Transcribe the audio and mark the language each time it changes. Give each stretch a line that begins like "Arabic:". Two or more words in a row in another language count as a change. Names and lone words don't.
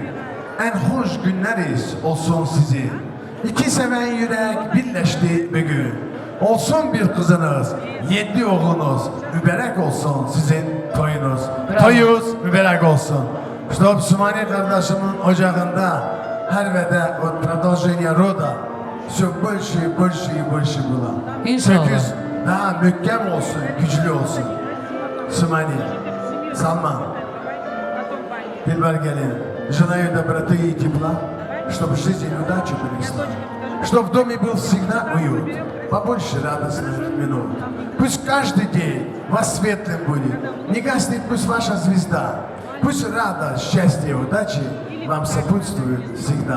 Turkish: En hoş günleriz olsun sizi. İki seven yürek birleşti bir gün. Olsun bir kızınız, 7 oğlunuz, mübarek olsun sizin toyunuz. Bravo. Toyuz mübarek olsun.
Russian: Чтоб
Turkish: Sümani kardeşimin ocağında her vede o
Russian: продолжение рода все больше и больше и больше было.
Turkish: İnşallah. Söküz daha mühkem olsun, güçlü olsun. Sümani, Salman, Dilber gelin.
Russian: Желаю доброты и тепла, чтобы жизнь удачи принесла. Чтобы в доме был всегда уют, побольше радостных минут. Пусть каждый день вас светлым будет, не гаснет пусть ваша звезда. Пусть радость, счастье, удачи вам сопутствуют всегда.